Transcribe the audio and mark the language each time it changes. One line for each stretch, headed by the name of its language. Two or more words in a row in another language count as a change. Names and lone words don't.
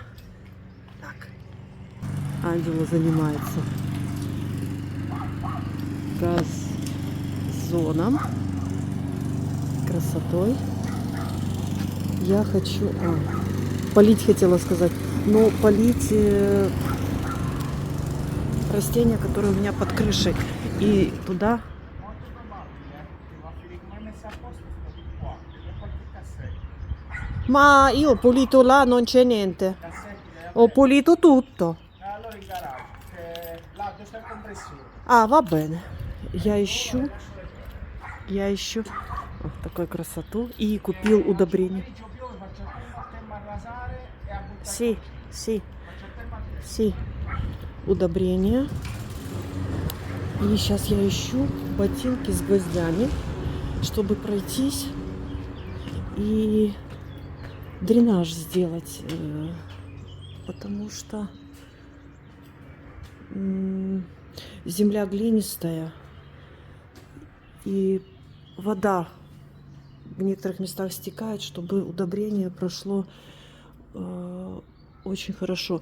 Russian: Так, Анджело занимается газоном, красотой. Я хочу... полить хотела сказать, но полить растения, которые у меня под крышей. И туда...
Italian: Ma io ho pulito là, non c'è niente. Ho pulito tutto. Va bene.
Russian: Я ищу вот такую красоту и купил удобрение. Си. Удобрения. И сейчас я ищу ботинки с гвоздями, чтобы пройтись и дренаж сделать, потому что земля глинистая и вода в некоторых местах стекает, чтобы удобрение прошло очень хорошо.